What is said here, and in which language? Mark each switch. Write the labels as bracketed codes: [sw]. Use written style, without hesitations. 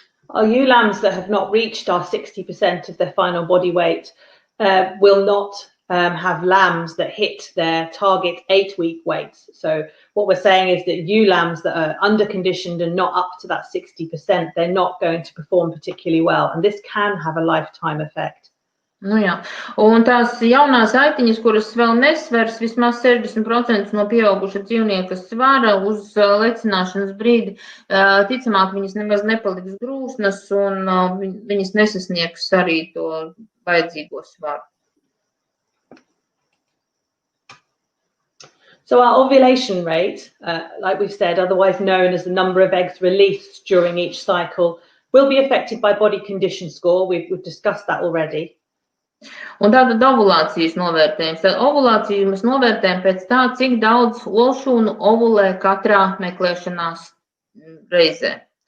[en] Our ewe lambs that have not reached our 60% of their final body weight will not have lambs that hit their target 8-week weights. So what we're saying is that ewe lambs that are under-conditioned and not up to that 60%, they're not going to perform particularly well. And this can have a lifetime effect. [lv] Jā. Un tās jaunās aitiņas, kuras vēl nesvers vismaz 60% no pieauguša dzīvnieka svara uz lecināšanas brīdi, ticamāk viņas nemaz nepaliks grūsnas un viņas nesasniegs arī to vajadzīgo svaru. [en] So our ovulation rate, like we've said, otherwise known as the number of eggs released during each cycle, will be affected by body condition score. We've discussed that already. [lv] Un tātad ovulācijas novērtējums. Tad ovulāciju mēs novērtējam pēc tā, cik daudz olšūnu ovulē katrā meklēšanās reizē.